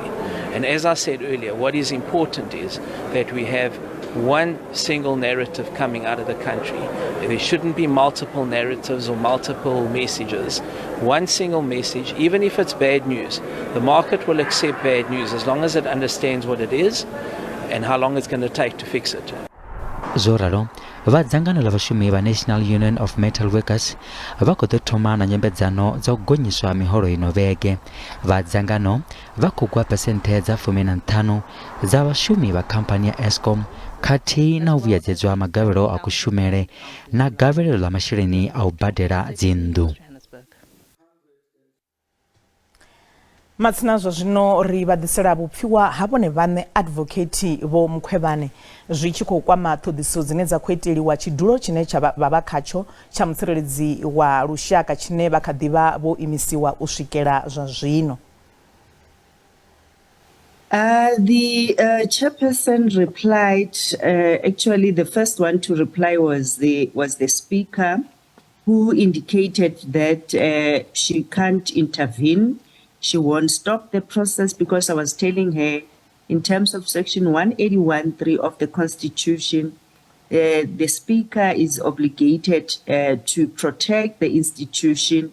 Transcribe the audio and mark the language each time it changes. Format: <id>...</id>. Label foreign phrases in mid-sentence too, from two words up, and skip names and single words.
<en>And as I said earlier, what is important is that we have one single narrative coming out of the country. There shouldn't be multiple narratives or multiple messages. One single message, even if it's bad news. The market will accept bad news as long as it understands what it is and how long it's going to take to fix it.</en> <ve>Zoralo, va dzangano la vhashumi va National Union of Metal Workers va khou ḓo thoma na nyambedzano dza u gonyiswa miholo ino vhege. Va dzangano va khou gwa phesenthe dza 15 dza vhashumi vha khamphani ya Eskom khathihi na u vhuyedzedzwa magavhelo a kushumele na gavhelo ḽa masheleni a u badela dzinnḓu. Matsina zwa zwino ri vha ḓisela vhupfiwa ha vhone vhaṋe advocate vho Mkhwebane zwi tshi khou kwama ṱhoḓiso dzine dza khou iteliwa tshidulo tshine vha vha khatsho tsha mutsireledzi wa lushaka tshine vha kha ḓivha vho imisiwa u swikela zwa zwino.</ve> <en>The chairperson replied, actually the first one to reply was the speaker, who indicated that she can't intervene. She won't stop the process because I was telling her in terms of Section 181(3) of the Constitution, the Speaker is obligated to protect the institution.</en>